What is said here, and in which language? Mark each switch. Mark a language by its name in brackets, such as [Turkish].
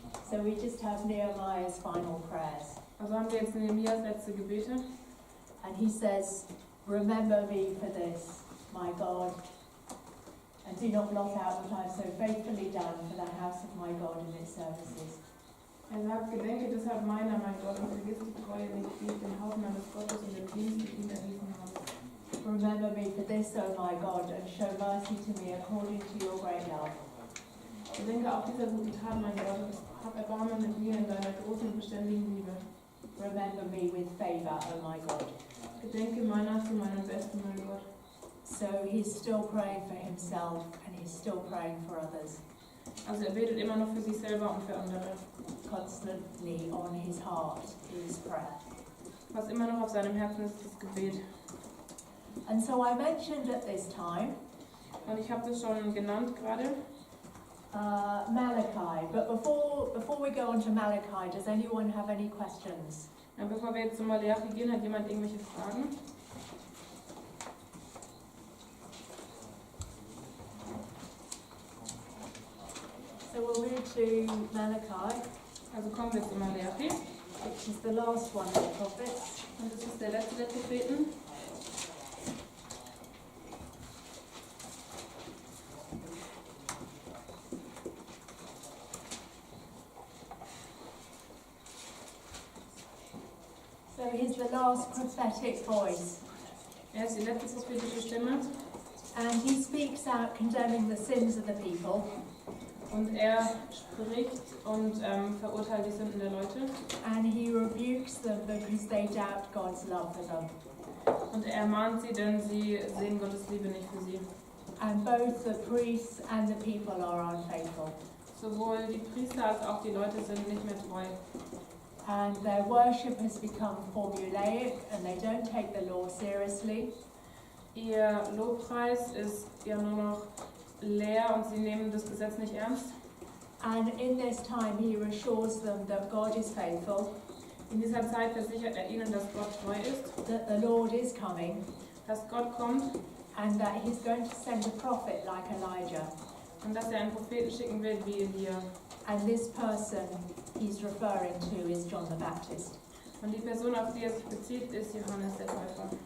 [English] So we just have Nehemiah's final prayers. [German] Also haben wir jetzt Nehemias letzte Gebete. [English] And he says, remember me for this, my God, and do not blot out what I have so faithfully done for the house of my God and its services. [German] Er sagt, gedenke deshalb meiner, mein Gott, und vergiss die Treue nicht, die ich dem Haus meines Gottes und dem Dienst mit ihm erwiesen habe. [English] Remember me for this, O my God, and show mercy to me according to your great love. [German] Gedenke auch dieser guten Tat, mein Gott, und hab Erbarmen mit mir in deiner großen und beständigen Liebe. [English] Remember me with favour, O my God. [German] Gedenke meiner zu meinem Besten, mein Gott. [English] So he's still praying for himself and he's still praying for others. [German] Also er betet immer noch für sich selber und für andere. [English] Constantly on his heart is prayer. [German] Was immer noch auf seinem Herzen ist, ist das Gebet. [English] And so I mentioned at this time [German] Und ich habe das schon genannt gerade. [English] Malachi, but before we go on to Malachi, does anyone have any questions? [German] Ja, bevor wir jetzt zu Malachi gehen, hat jemand irgendwelche Fragen? [English] So we'll move to Malachi, [German] Also kommen wir zu Malachi. [English] which is the last one of the prophets. [German] Und das ist der letzte der Propheten. [English] So he's the last prophetic voice. [German] Er ist die letzte prophetische Stimme. [English] And he speaks out condemning the sins of the people. [German] Und er spricht und verurteilt die Sünden der Leute. [English] And he rebukes them because they doubt God's love for them. [German] Und er ermahnt sie, denn sie sehen Gottes Liebe nicht für sie. [English] And both the priests and the people are unfaithful. [German] Sowohl die Priester als auch die Leute sind nicht mehr treu. [English] And their worship has become formulaic and they don't take the law seriously. [German] Ihr Lobpreis ist ja nur noch leer und sie nehmen das Gesetz nicht ernst. [English] And in this time he assures them that God is faithful, [German] In dieser Zeit versichert er ihnen, dass Gott treu ist, [English] that the Lord is coming, [German] dass Gott kommt [English] and that he's going to send a prophet like Elijah. [German] und dass er einen Propheten schicken wird wie Elia. [English] And this person he's referring to is John the Baptist. [German] Und die Person, auf die er sich bezieht, ist Johannes der Täufer.